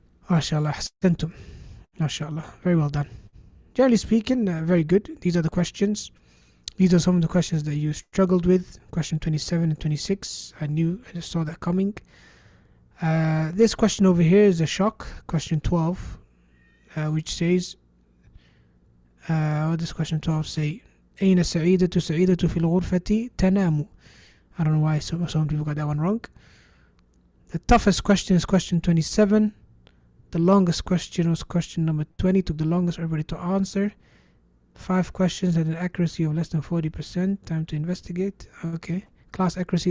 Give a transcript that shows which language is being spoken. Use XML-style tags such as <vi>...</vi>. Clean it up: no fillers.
<ar>MashaAllah, ahsantum. MashaAllah,</ar> <en>very well done. Generally speaking, very good. These are the questions. These are some of the questions that you struggled with. Question 27 and 26. I saw that coming. This question over here is a shock. Question 12, which says, what does question 12 say?</en> <ar>أين سعيدة سعيدة في الغرفة تنام.</ar> <en>I don't know why some people got that one wrong. The toughest question is question 27. The longest question was question number 20. Took the longest for everybody to answer. 5 questions had an accuracy of less than 40%. Time to investigate. Okay. Class accuracy.</en>